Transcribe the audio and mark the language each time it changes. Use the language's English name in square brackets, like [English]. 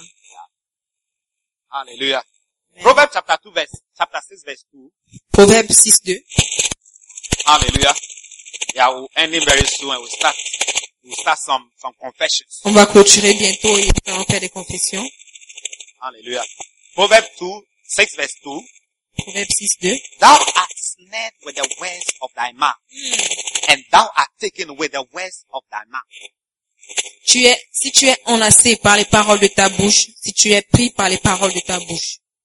[English] Yeah. Alléluia. [French] Proverbe chapitre 2 [English] verse, chapter 6 verse 2. [French] Proverbe 6 2. [English] Alléluia. Yeah, we'll end it very soon and we'll start some confessions. [French] On va clôturer bientôt et on va faire des confessions. [English] Alléluia. Proverbe 2, 6 verse 2. [French] Proverbe 6 2. [English] Thou art snared with the words of thy mouth. And thou art taken with the words of thy mouth. [French] Si tu es enlacé par les paroles de ta bouche, si tu es pris par les paroles de ta bouche.